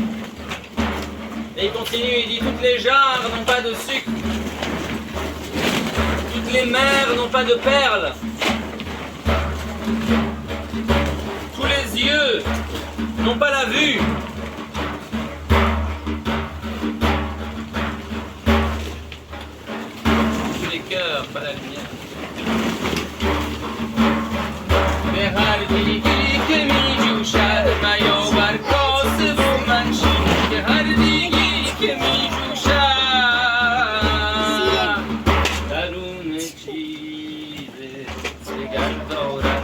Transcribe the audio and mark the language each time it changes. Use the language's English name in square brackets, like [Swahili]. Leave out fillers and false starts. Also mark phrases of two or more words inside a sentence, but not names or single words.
[French] Et il continue, il dit toutes les jarres n'ont pas de sucre, toutes les mers n'ont pas de perles, tous les yeux n'ont pas la vue. Tous les cœurs, pas la lumière. [Persian] هر دیگی که می جوشد میاور کاسه و منشین که هر دیگی که می جوشد درون چیزه شکر دارد.